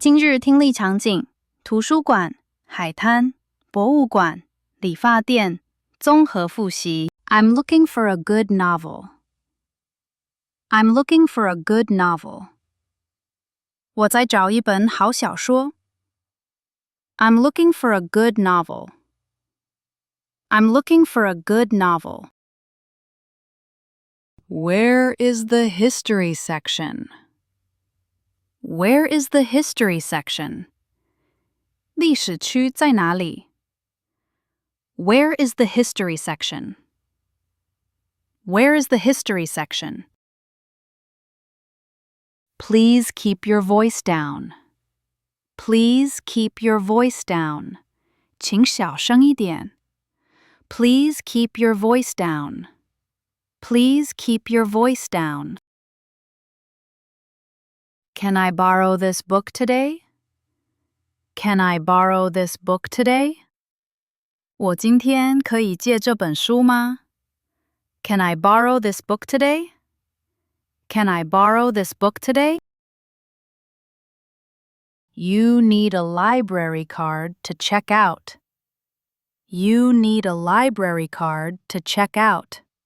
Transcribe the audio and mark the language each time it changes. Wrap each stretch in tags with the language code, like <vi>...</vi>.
<zh>今日听力场景：图书馆、海滩、博物馆、理发店，综合复习。</zh> <en>I'm looking for a good novel. I'm looking for a good novel.</en> <zh>我在找一本好小说。</zh> <en>I'm looking for a good novel. I'm looking for a good novel. Where is the history section? Where is the history section?</en> <zh>历史区在哪里？</zh> <en>Where is the history section? Where is the history section? Please keep your voice down. Please keep your voice down.</en> <zh>请小声一点。</zh> <en>Please keep your voice down. Please keep your voice down. Can I borrow this book today? Can I borrow this book today?</en> <zh>我今天可以借这本书吗？</zh> <en>Can I borrow this book today? Can I borrow this book today? You need a library card to check out. You need a library card to check out.</en>